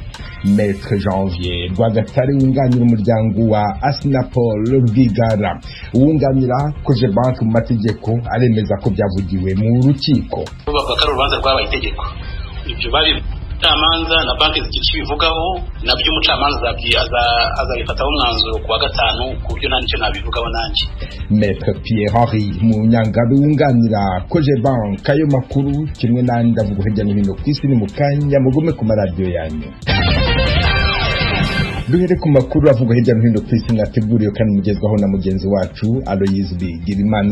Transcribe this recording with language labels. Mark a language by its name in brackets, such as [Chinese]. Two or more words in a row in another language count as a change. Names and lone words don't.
[Kinyarwanda] Maître Janvier Rwagatare wunganira umuryango wa Paul Rwigara wunganira Cogebanque mu mategeko aremeza ko byavugiwe mu rukiko. Bavuga ko urubanza rwabaye itegeko, ibyo bari umucamanza na banki zikibivugaho, nabyo umucamanza azabifataho umwanzuro kuwa gatanu, ku buryo nta nicyo nabivugaho nanjye. Maître Pierre Henri Munyangabe wunganira Cogebanque ayo makuru kimwe n'andi avuga hirya no hino ku isi ni mu kanya mugume ku maradiyo yanyu. Duhere ku makuru avuga hirya no hino ku isi mwateguriwe kandi mugezwaho na mugenzi wacu Aloyize Bigirimana.